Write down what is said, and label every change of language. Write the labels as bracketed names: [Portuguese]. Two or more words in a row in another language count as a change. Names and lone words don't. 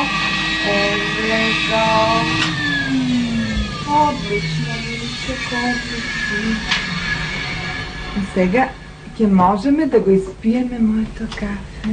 [Macedonian] Еве го. [Serbian] odlično, Miliček, odlično. [Macedonian] A сега ќе можеме да го испиеме моето кафе.